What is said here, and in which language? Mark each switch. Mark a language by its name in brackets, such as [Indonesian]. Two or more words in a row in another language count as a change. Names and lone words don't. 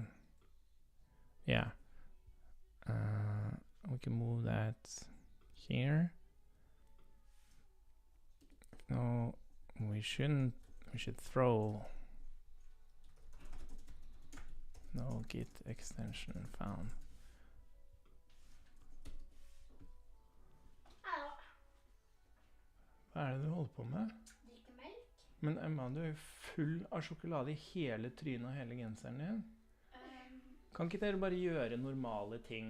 [English] Yeah, we can move that here. No, we shouldn't. We should throw no git extension found. [Norwegian] Hva det du holder på med? Drikke melk. Men Emma, du er full av sjokolade i hele trynet og hele genseren din. Kan ikke dere bare gjøre normale ting?